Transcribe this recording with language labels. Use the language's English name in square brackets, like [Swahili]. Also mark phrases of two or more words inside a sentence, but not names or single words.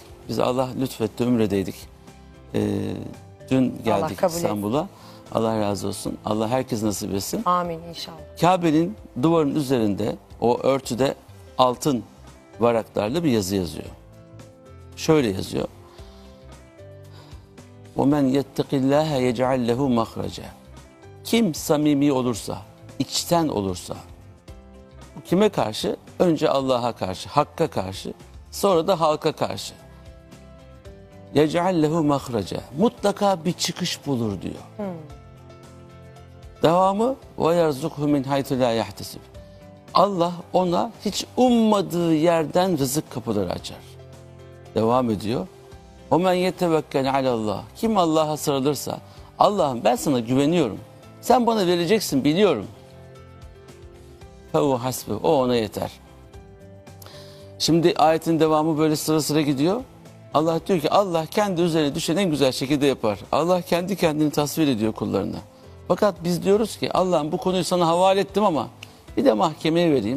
[Turkish] Biz Allah lütfetti, Ümre'deydik. Dün geldik İstanbul'a. Allah razı olsun. Allah herkes nasip etsin. Amin inşallah. Kabe'nin duvarın üzerinde, o örtüde altın varaklarla bir yazı yazıyor. Şöyle yazıyor. [Arabic] وَمَنْ يَتَّقِ اللّٰهَ يَجْعَلْ لَهُ مَخْرَجًا. [Turkish] Kim samimi olursa, içten olursa, kime karşı? Önce Allah'a karşı, Hakk'a karşı, sonra da halka karşı. [Arabic] يَجْعَلْ لَهُ مَخْرَجًا. [Turkish] Mutlaka bir çıkış bulur diyor. [Arabic] Devamı وَيَرْزُقْهُ مِنْ حَيْثُ لَا يَحْتَسِبْ. [Turkish] Allah ona hiç ummadığı yerden rızık kapıları açar. Devam ediyor. [Arabic] وَمَنْ يَتَوَكَّلْ عَلَى اللّٰهِ. [Turkish] Kim Allah'a sarılırsa, Allah'ım ben sana güveniyorum. Sen bana vereceksin biliyorum. [Arabic] فَهُوَ حَسْبُهُ. [Turkish] O ona yeter. Şimdi ayetin devamı böyle sıra sıra gidiyor. Allah diyor ki Allah kendi üzerine düşen en güzel şekilde yapar. Allah kendi kendini tasvir ediyor kullarına. Fakat biz diyoruz ki Allah'ım bu konuyu sana havale ettim ama bir de mahkemeye vereyim.